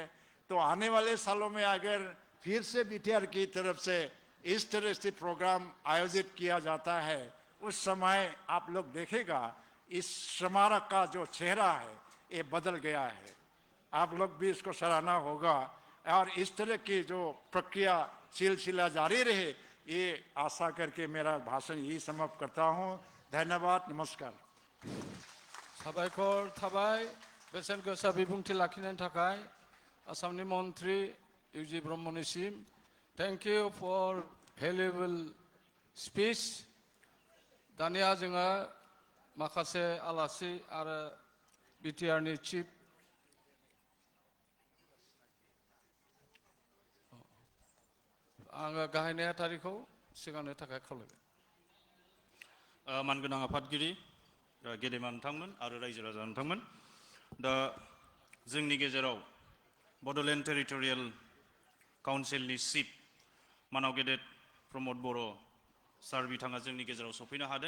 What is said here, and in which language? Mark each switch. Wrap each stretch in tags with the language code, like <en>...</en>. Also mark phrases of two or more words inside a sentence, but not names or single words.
<hi>तो आने वाले सालों में अगर फिर से बीटीआर की तरफ से इस तरह से प्रोग्राम आयोजित किया जाता है, उस समय आप लोग देखेगा इस स्मारक का जो चेहरा है ये बदल गया है। आप लोग भी इसको सराहना होगा और इस तरह की जो प्रक्रिया सिलसिला जारी रहे, ये आशा करके मेरा भाषण यही समाप्त करता हूँ। धन्यवाद, नमस्कार।</hi> <brx>साबायखर थाबाय बेसेन गोसा बिबुंथि लाखिनायनि थाखाय आसामनि मन्त्रि इउजि ब्रह्मनिसिम।</brx> <en>Thank you for valuable speech.</en> <brx>दानिया जोङो माखासे आलासि आरो बिटिआरनि चिफ आङो गाहाय नेहाथारिखौ सिगांनो थाखाय खावलायबाय। मानगोनां आफादगिरि, गेदेमा नोंथांमोन आरो रायजो राजा नोंथांमोन, दा जोंनि गेजेराव बड'लेण्ड टेरिटरियेल काउन्सिलनि चिफ मानाव गेदेर प्रमद बर' सार बिथाङा जोंनि गेजेराव सफैनो हादों।</brx>